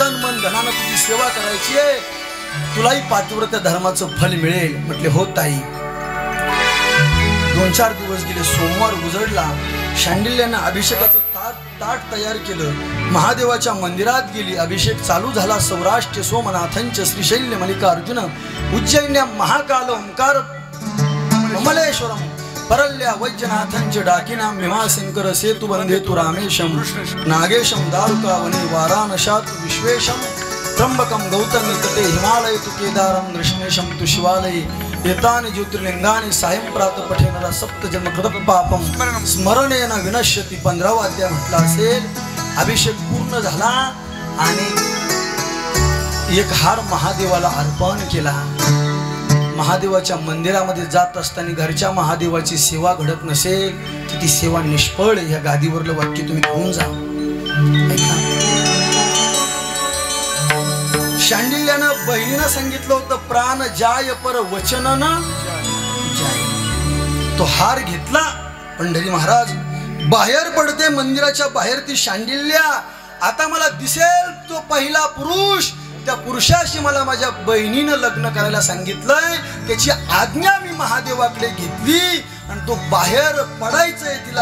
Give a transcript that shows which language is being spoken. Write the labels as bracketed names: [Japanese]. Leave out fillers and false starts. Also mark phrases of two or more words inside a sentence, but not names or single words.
[Marathi] तन मन धनानं तुझी सेवा करायची आहे. तुलाही पातिव्रत्य धर्माचं फल मिळेल. म्हटले हो ताई. 2-4 दिवस गेले. सोमवार उजडला. शांडिल्यानं अभिषेकाचं ताट तयार केलं. महादेवाच्या मंदिरात गेली. अभिषेक चालू झाला. [Sanskrit] सौराष्ट्र सोमनाथंच श्रीशैल्य मल्लिकार्जुन उज्जैन्या महाकाल ओंकार कमलेश्वरम परल्या वैजनाथंच डाकिनां भीमाशंकर सेतु बंधेतु रामेशम नागेशम दारुकावने वाराणसातु विश्वेशम त्र्यंबकम गौतमी तटे हिमालय तु केदारम दृष्णेशम तु शिवालये एतानि ज्योतिर्लिंगानि सायं प्रात पठेनरा सप्तजन्म कृत पापम स्मरणेन विनश्यति. [Marathi] 15वा अध्याय म्हटला असेल. अभिषेक पूर्ण झाला आणि एक हार महादेवाला अर्पण केला. महादेवाच्या मंदिरामध्ये जात असताना घरच्या महादेवाची सेवा घडत नसेल तर ती सेवा निष्फळ. या गादीवरलं वाक्य तुम्ही घेऊन जा. शांडिल्यानं बहिणीनं सांगितलं होतं [Hindi] प्राण जाय पर वचन न जाय. [Marathi] तो हार घेतला. पंढरी महाराज बाहेर पडते मंदिराच्या बाहेर. ती शांडिल्या आता मला दिसेल तो पहिला पुरुष त्या पुरुषाशी मला माझ्या बहिणीनं लग्न करायला सांगितलंय. त्याची आज्ञा मी महादेवाकडे घेतली आणि तो बाहेर पडायचंय तिला.